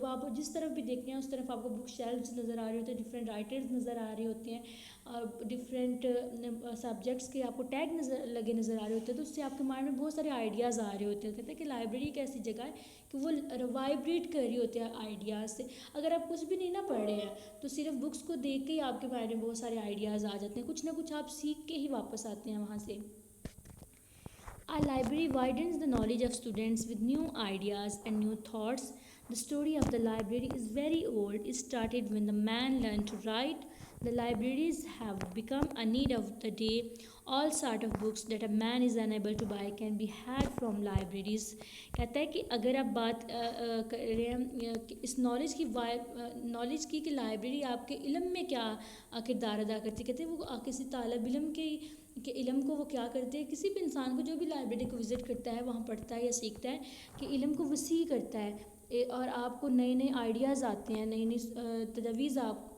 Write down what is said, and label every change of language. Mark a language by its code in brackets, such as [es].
[ur] جب آپ جس طرف بھی دیکھتے ہیں اس طرف آپ کو بک شیلفز نظر آ رہے ہوتے ہیں, ڈفرینٹ رائٹرز نظر آ رہے ہوتے ہیں, ڈفرینٹ سبجیکٹس کے آپ کو ٹیگ نظر آ رہے ہوتے ہیں, تو اس سے آپ کے مائنڈ میں بہت سارے آئیڈیاز آ رہے ہوتے ہیں. کہتے ہیں کہ لائبریری ایک ایسی جگہ ہے کہ وہ وائبریٹ کر رہی ہوتے ہیں آئیڈیاز سے. اگر آپ کچھ بھی نہیں نہ پڑھ رہے ہیں تو صرف بکس کو دیکھ کے ہی آپ کے مائنڈ میں بہت سارے آئیڈیاز آ جاتے ہیں, کچھ نہ کچھ آپ سیکھ کے ہی واپس آتے ہیں وہاں سے. [en] A library widens the knowledge of students with new ideas and new thoughts. The story of the library is very old. It started when the man learned to write. The libraries have become a need of the day. All sort of books that a man is unable to buy can be had from libraries. [ur] کہتا ہے کہ اگر آپ بات کر رہے ہیں اس knowledge کی کہ لائبریری آپ کے علم میں کیا کردار ادا کرتی ہے. کہتے ہیں وہ کسی طالب علم کے علم کو وہ کیا کرتے ہیں, کسی بھی انسان کو جو بھی لائبریری کو وزٹ کرتا ہے وہاں پڑھتا ہے یا سیکھتا ہے کہ علم کو وسیع کرتا ہے, اور آپ کو نئے نئے آئیڈیاز آتے ہیں, نئی نئی تجاویز آپ